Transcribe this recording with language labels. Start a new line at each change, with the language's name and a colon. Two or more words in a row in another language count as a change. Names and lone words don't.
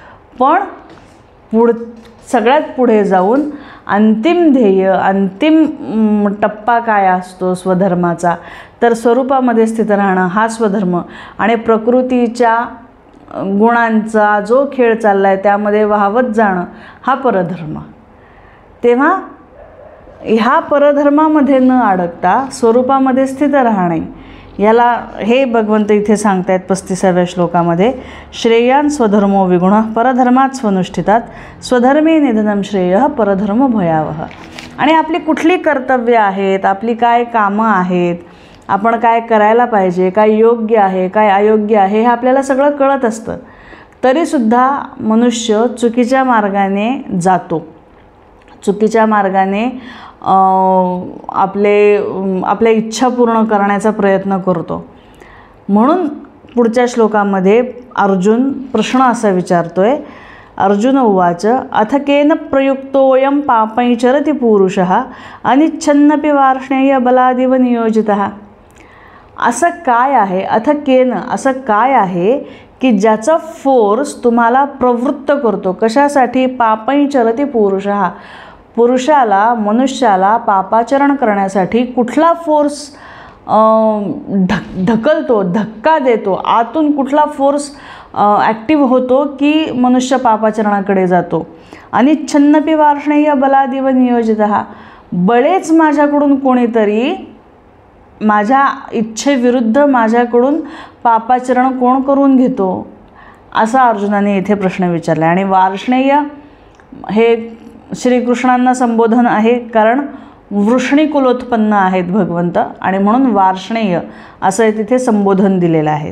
Marathi: पण सगळ्यात पुढे जाऊन अंतिम ध्येय, अंतिम टप्पा काय असतो स्वधर्माचा, तर स्वरूपामध्ये स्थित राहणं हा स्वधर्म आणि प्रकृतीच्या गुणांचा जो खेळ चालला आहे त्यामध्ये वाहवत जाणं हा परधर्म. तेव्हा ह्या परधर्मामध्ये न अडकता स्वरूपामध्ये स्थित राहणे, याला हे भगवंत इथे सांगतायत 35व्या श्लोकामध्ये.
Sanskrit: श्रेयान स्वधर्मो विगुणः परधर्मात् स्वनुष्ठितात स्वधर्मे निधनम श्रेयः परधर्म भयावह.
Marathi: आणि आपली कुठली कर्तव्य आहेत, आपली काय कामं आहेत, आपण काय करायला पाहिजे, काय योग्य आहे, काय अयोग्य आहे, हे आपल्याला सगळं कळत असतं. तरीसुद्धा मनुष्य चुकीच्या मार्गाने जातो, चुकीच्या मार्गाने आपल्या इच्छा पूर्ण करण्याचा प्रयत्न करतो. म्हणून पुढच्या श्लोकामध्ये अर्जुन प्रश्न असा विचारतोय.
Sanskrit: अर्जुन उवाच अथ केन प्रयुक्तोऽयं पापैचरति पुरुषः अनिच्छन्नपि वार्ष्णेय बलादिव नियोजितः.
Marathi: असं काय आहे,
Sanskrit: अथ केन
Marathi: असं काय आहे की ज्याचा फोर्स तुम्हाला प्रवृत्त करतो कशासाठी,
Sanskrit: पापैचरति पुरुषः,
Marathi: पुरुषाला, मनुष्याला पापाचरण करण्यासाठी कुठला फोर्स ढकलतो, धक्का देतो, आतून कुठला
English: force active
Marathi: होतो की मनुष्य पापाचरणाकडे जातो.
Sanskrit: अनिच्छन्नपि वार्ष्णेय बलादिव नियोजितः.
Marathi: बळेच माझ्याकडून कोणीतरी माझ्या इच्छेविरुद्ध माझ्याकडून पापाचरण कोण करून घेतो, असा अर्जुनाने इथे प्रश्न विचारला. आणि वार्ष्णेय हे श्रीकृष्णांना संबोधन आहे, कारण वृष्णीकुलोत्पन्न आहेत भगवंत आणि म्हणून वार्ष्णेय असं तिथे संबोधन दिलेलं आहे.